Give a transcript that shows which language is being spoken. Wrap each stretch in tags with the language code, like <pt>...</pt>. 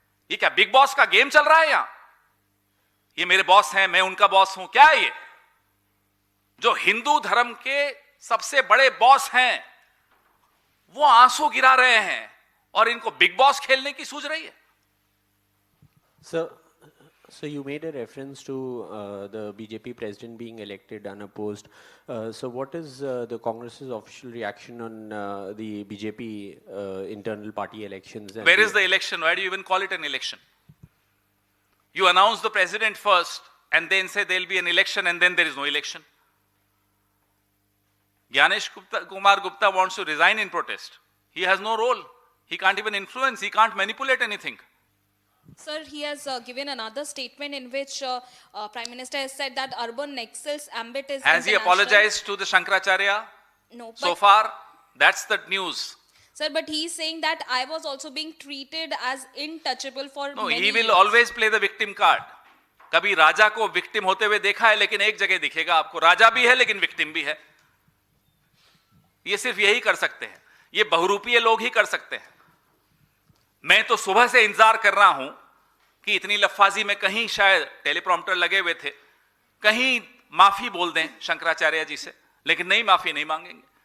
<hi>ये क्या big boss का गेम चल रहा है यहां? ये मेरे बॉस हैं, मैं उनका बॉस हूं, क्या है ये? जो हिंदू धर्म के सबसे बड़े बॉस हैं वो आंसू गिरा रहे हैं और इनको बिग बॉस खेलने की सूझ रही है।</hi> <en>So you made a reference to the BJP president being elected unopposed. So what is the Congress's official reaction on the BJP internal party elections? Where is the election? Why do you even call it an election? You announce the president first and then say there will be an election, and then there is no election. Gyanesh Kumar Gupta wants to resign in protest. He has no role. He can't even influence. He can't manipulate anything. Sir, he has given another statement in which Prime Minister has said that urban nexus ambit is Has he apologized to the Shankaracharya? No. So far, that's the news. Sir, but he is saying that I was also being treated as intouchable for No, many he will years. always play the victim card.</en> <hi>कभी राजा को victim होते हुए देखा है, लेकिन एक जगह दिखेगा आपको, राजा भी है लेकिन विक्टिम भी है। ये सिर्फ यही कर सकते हैं, ये बहुरूपीय लोग ही कर सकते हैं। मैं तो सुबह से इंतजार कर रहा हूं कि इतनी लफ्फाजी में कहीं शायद टेलीप्रॉम्प्टर लगे हुए थे, कहीं माफी बोल दें शंकराचार्य जी से, लेकिन नहीं, माफी नहीं मांगेंगे।</hi>